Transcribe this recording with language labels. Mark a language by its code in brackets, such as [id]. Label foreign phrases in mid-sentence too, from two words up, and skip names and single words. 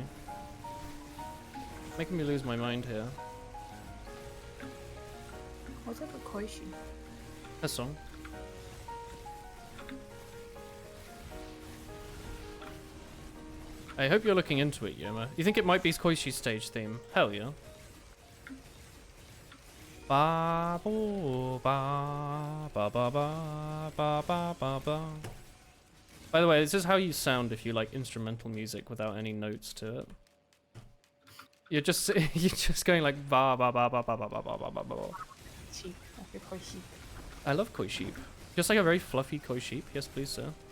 [en] Making me lose my mind here. What's up with Koishi? That song. I hope you're looking into it, Yoma. You think it might be Koishi's stage theme? Hell yeah. Ba bo ba ba ba ba ba ba ba ba. By the way, this is how you sound if you like instrumental music without any notes to it. You're just going like ba ba ba ba ba ba ba ba ba ba ba. Sheep. Okay, Koishi. I love koi sheep. Just like a very fluffy koi sheep. Yes, please, sir.